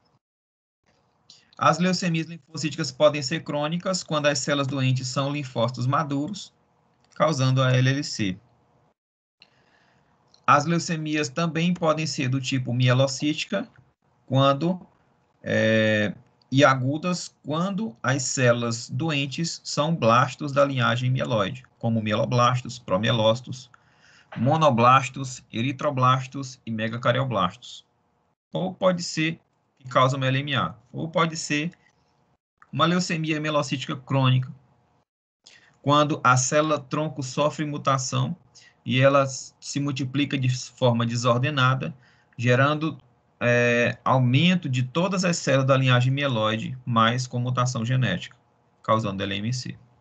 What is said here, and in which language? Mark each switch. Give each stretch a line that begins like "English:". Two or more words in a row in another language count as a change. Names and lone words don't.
Portuguese: As leucemias linfocíticas podem ser crônicas, quando as células doentes são linfócitos maduros, causando a LLC. As leucemias também podem ser do tipo mielocítica, e agudas quando as células doentes são blastos da linhagem mieloide, como mieloblastos, promielócitos, monoblastos, eritroblastos e megacarioblastos. Ou pode ser que causa uma LMA, ou pode ser uma leucemia mielocítica crônica, quando a célula tronco sofre mutação e ela se multiplica de forma desordenada, gerando aumento de todas as células da linhagem mieloide, mas com mutação genética, causando LMC.